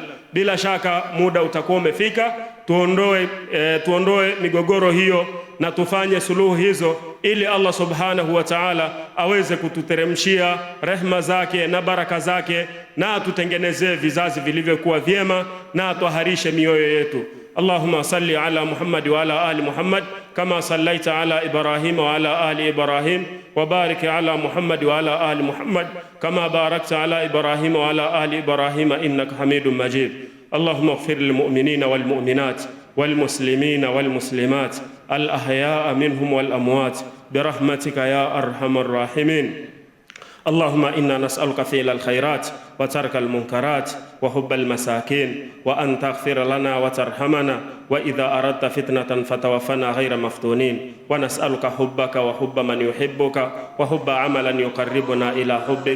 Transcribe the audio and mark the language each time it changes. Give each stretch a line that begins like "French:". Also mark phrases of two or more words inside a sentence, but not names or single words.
Swahili: Bila shaka muda utakuwa umefika, tuondoe migogoro hiyo na tufanye suluhu hizo, ili Allah
Arabic: سبحانه وتعالى
Swahili: aweze kututeremshia rehma zake na baraka zake, na atutengenezee vizazi vilivyokuwa vyema, na atuharishe mioyo yetu.
Arabic: اللهم صل على محمد وعلى آل محمد كما صليت على إبراهيم وعلى آل إبراهيم وبارك على محمد وعلى آل محمد كما باركت على إبراهيم وعلى آل إبراهيم إنك حميد مجيد. اللهم اغفر للمؤمنين والمؤمنات والمسلمين والمسلمات الأحياء منهم والأموات برحمتك يا أرحم الراحمين. اللهم إنا نسألك فعل الخيرات وترك المنكرات وحب المساكين وأن تغفر لنا وترحمنا، وإذا أردت فتنة فتوفنا غير مفتونين، ونسألك حبك وحب من يحبك وحب عملا يقربنا إلى حبك.